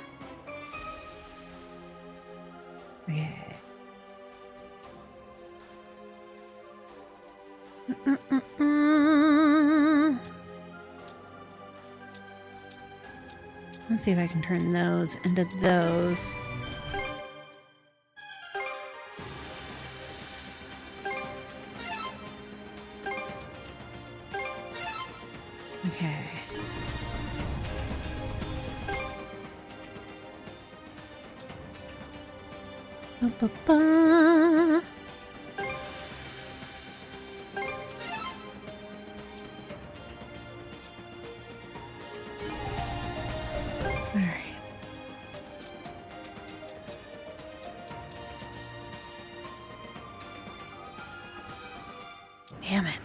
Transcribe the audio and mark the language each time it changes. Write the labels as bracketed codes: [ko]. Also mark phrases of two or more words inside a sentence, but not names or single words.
[en] Okay. Let's see if I can turn those into those. Okay. Ba-ba-ba. All right. Damn it.